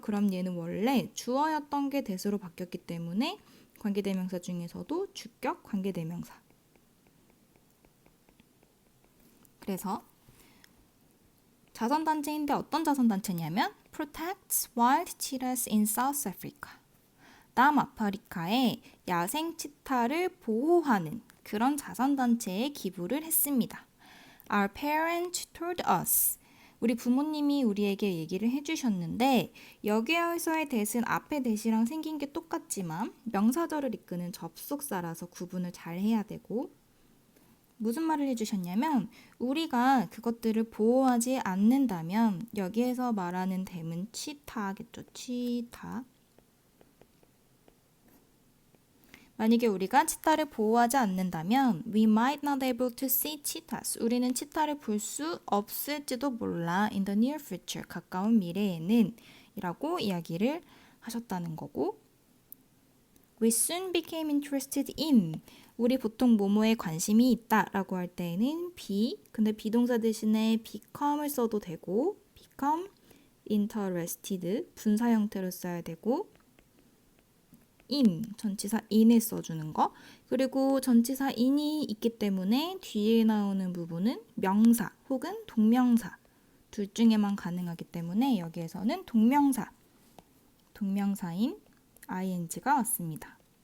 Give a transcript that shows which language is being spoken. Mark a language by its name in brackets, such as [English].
[Korean] 그럼 얘는 원래 주어였던 게 대수로 바뀌었기 때문에 관계대명사 중에서도 주격 관계대명사. 그래서 자선단체인데 어떤 자선단체냐면 [English] Protects Wild Cheetahs in South Africa. [Korean] 남아프리카의 야생 치타를 보호하는 그런 자선단체에 기부를 했습니다. [English] Our parents told us. [Korean] 우리 부모님이 우리에게 얘기를 해주셨는데 여기에서의 대신 앞에 대시랑 생긴 게 똑같지만 명사절을 이끄는 접속사라서 구분을 잘 해야 되고 무슨 말을 해주셨냐면 우리가 그것들을 보호하지 않는다면 여기에서 말하는 댐은 치타겠죠. 치타. 만약에 우리가 치타를 보호하지 않는다면 [English] we might not able to see cheetahs. [Korean] 우리는 치타를 볼 수 없을지도 몰라 [English] in the near future. [Korean] 가까운 미래에는 이라고 이야기를 하셨다는 거고 [English] We soon became interested in. [Korean] 우리 보통 뭐뭐에 관심이 있다라고 할 때에는 be, 근데 비동사 대신에 become을 써도 되고 become interested, 분사 형태로 써야 되고 in, 전치사 in을 써주는 거 그리고 전치사 in이 있기 때문에 뒤에 나오는 부분은 명사 혹은 동명사 둘 중에만 가능하기 때문에 여기에서는 동명사인 ing가 왔습니다.